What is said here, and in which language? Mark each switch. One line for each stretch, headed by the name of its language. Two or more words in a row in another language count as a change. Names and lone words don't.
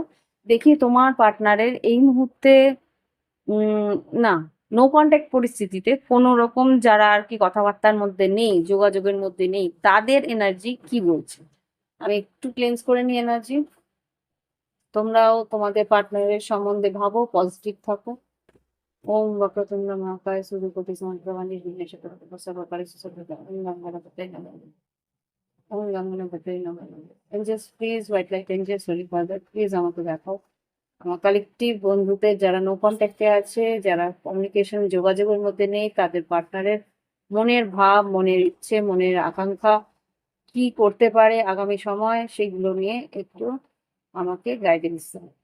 Bangla: দেখি তোমার পার্টনারের এই মুহূর্তে উম, না,
English: no contact
Bangla: পরিস্থিতিতে কোনো রকম যারা আর কি কথাবার্তার মধ্যে নেই, যোগাযোগের মধ্যে নেই, তাদের এনার্জি কি বলছে। আমি একটু ক্লেন্স করে নিই এনার্জি। তোমরাও তোমাদের পার্টনারের সম্বন্ধে ভাবো, পজিটিভ থাকো।
Sanskrit: ওম वक्रतुंड महाकाय सूर्यकोटि समप्रभा निर्विघ्नं चतुर्भुज सर्वकार्येषु सर्वदा ओम गणपतये नमः। ওম গঙ্গনাপতয়ে নমঃ।
English: angels please, white light angels, holy father please
Bangla: আমাকে দেখাও। আমার কালেকটিভ বন্ধুদের যারা
English: no contact
Bangla: আছে, যারা কমিউনিকেশন যোগাযোগের মধ্যে নেই, তাদের পার্টনারের মনের ভাব, মনের ইচ্ছে, মনের আকাঙ্ক্ষা কি করতে পারে আগামী সময়, সেগুলো নিয়ে একটু আমাকে গাইডেন্স দাও।